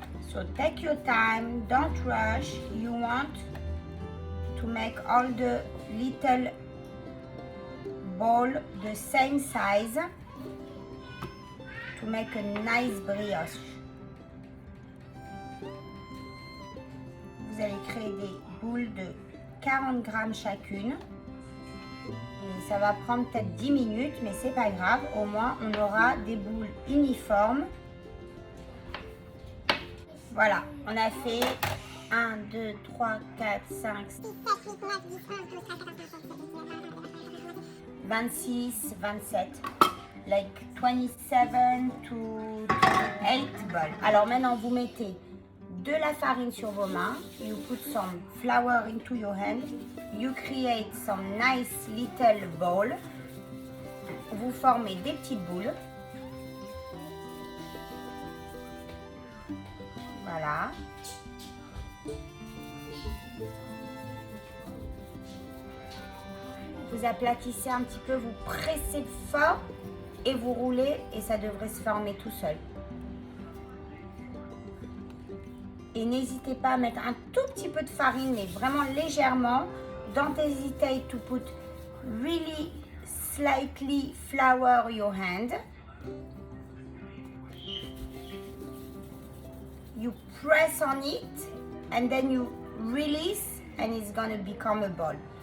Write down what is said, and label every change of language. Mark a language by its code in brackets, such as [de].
[en] So take your time, don't rush. You want to make all the little ball the same size to make a nice brioche. [fr] Vous allez créer des boules de 40 grammes chacune. Et ça va prendre peut-être 10 minutes, mais c'est pas grave. Au moins, on aura des boules uniformes. Voilà, on a fait 1, 2, 3, 4, 5, 6, 7, 8, 9, 10, 11, 12, 13, 14, 15, 16, 17, 26, 27. [en] Like 27 to 8 balls. [fr] Alors maintenant, vous mettez de la farine sur vos mains. [en] You put some flour into your hand. You create some nice little ball. [fr] Vous formez des petites boules. Voilà. Vous aplatissez un petit peu, vous pressez fort et vous roulez et ça devrait se former tout seul. Et n'hésitez pas à mettre un tout petit peu de farine, mais vraiment légèrement. [en] Don't hesitate to put really slightly flour your hand. You press on it and then you release and it's gonna become a ball.